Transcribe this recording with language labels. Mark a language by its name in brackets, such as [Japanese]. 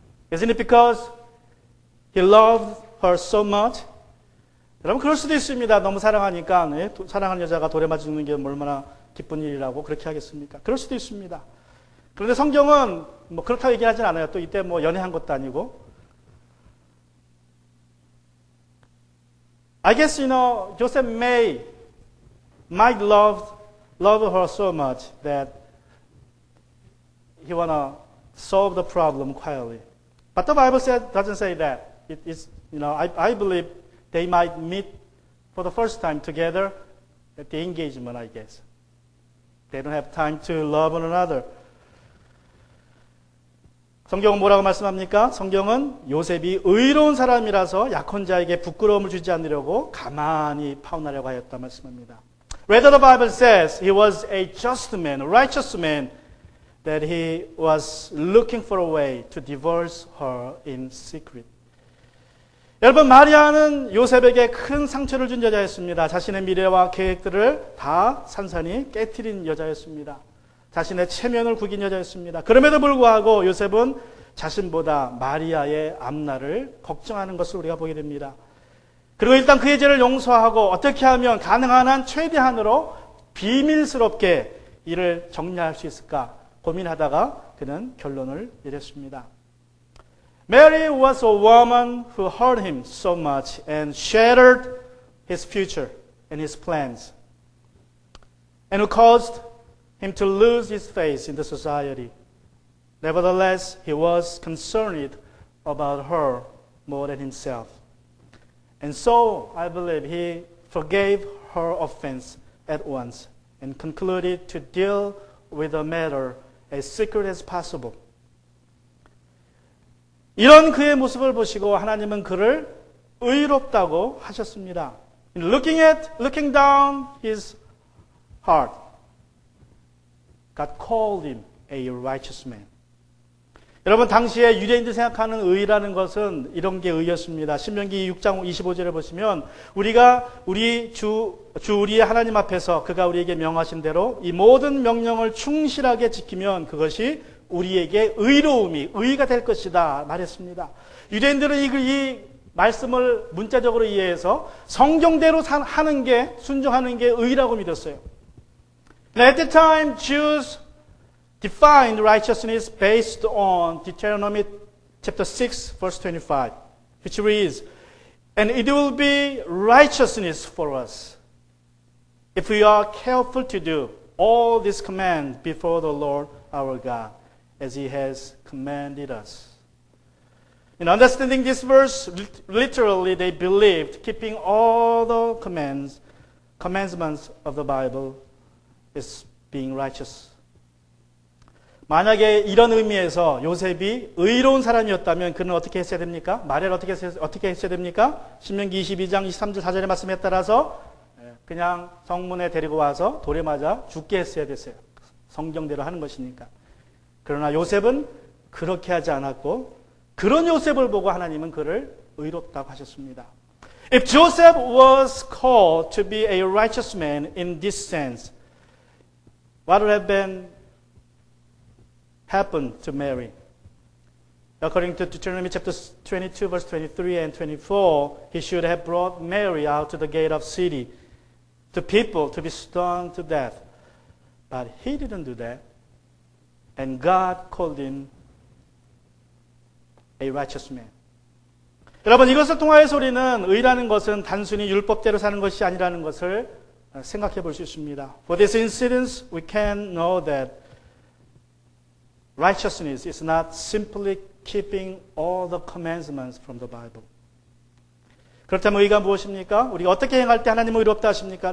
[English] Isn't it because he loved her so much? [Korean] 여러분 그럴 수도 있습니다. 너무 사랑하니까 사랑하는 여자가 돌에 맞아 죽는 게 얼마나 기쁜 일이라고 그렇게 하겠습니까? 그럴 수도 있습니다. 그런데 성경은 뭐 그렇다고 얘기하진 않아요. 또 이때 뭐 연애한 것도 아니고. [English] I guess Joseph might love her so much that he wanna solve the problem quietly. But the Bible doesn't say that. It is, I believe they might meet for the first time together at the engagement, I guess. They don't have time to love one another. [Korean] 성경은 뭐라고 말씀합니까? 성경은 요셉이 의로운 사람이라서 약혼자에게 부끄러움을 주지 않으려고 가만히 파혼하려고 하였다 말씀합니다. [English] Rather the Bible says he was a just man, a righteous man, that he was looking for a way to divorce her in secret. [Korean] 여러분 마리아는 요셉에게 큰 상처를 준 여자였습니다. 자신의 미래와 계획들을 다 산산히 깨트린 여자였습니다. 자신의 체면을 구긴 여자였습니다. 그럼에도 불구하고 요셉은 자신보다 마리아의 앞날을 걱정하는 것을 우리가 보게 됩니다. 그리고 일단 그의 죄를 용서하고 어떻게 하면 가능한 한 최대한으로 비밀스럽게 이를 정리할 수 있을까 고민하다가 그는 결론을 내렸습니다. [English] Mary was a woman who hurt him so much and shattered his future and his plans, and who caused him to lose his face in the society. Nevertheless, he was concerned about her more than himself. And so, I believe he forgave her offense at once and concluded to deal with the matter as secret as possible. [Korean] 이런 그의 모습을 보시고 하나님은 그를 의롭다고 하셨습니다. [English] Looking down his heart, God called him a righteous man. [Korean] 여러분 당시에 유대인들이 생각하는 의라는 것은 이런 게 의였습니다. 신명기 6장 25절에 보시면 우리가 우리 우리의 하나님 앞에서 그가 우리에게 명하신 대로 이 모든 명령을 충실하게 지키면 그것이 우리에게 의가 될 것이다 말했습니다. 유대인들은 이 말씀을 문자적으로 이해해서 성경대로 하는 게 순종하는 게 의라고 믿었어요. [English] At the time, Jews defined righteousness based on Deuteronomy chapter 6, verse 25, which reads, "And it will be righteousness for us if we are careful to do all these commands before the Lord our God, as He has commanded us." In understanding this verse, literally they believed keeping all the commandments of the Bible is being righteous. [Korean] 만약에 이런 의미에서 요셉이 의로운 사람이었다면 그는 어떻게 했어야 됩니까? 마리아를 어떻게 했어야 됩니까? 신명기 22장 23절 4절의 말씀에 따라서 그냥 성문에 데리고 와서 돌에 맞아 죽게 했어야 됐어요. 성경대로 하는 것이니까. 그러나 요셉은 그렇게 하지 않았고 그런 요셉을 보고 하나님은 그를 의롭다고 하셨습니다. [English] If Joseph was called to be a righteous man in this sense, what would have happened to Mary? According to Deuteronomy chapter 22, verse 23 and 24, he should have brought Mary out to the gate of city to people to be stoned to death. But he didn't do that. And God called him a righteous man. [Korean] 여러분, 이것을 통하여서 우리는 의라는 것은 단순히 율법대로 사는 것이 아니라는 것을 생각해 볼 수 있습니다. [English] For this incident, we can know that righteousness is not simply keeping all the commandments from the Bible. [Korean] 그렇다면 의가 무엇입니까? 우리가 어떻게 행할 때 하나님은 의롭다 하십니까?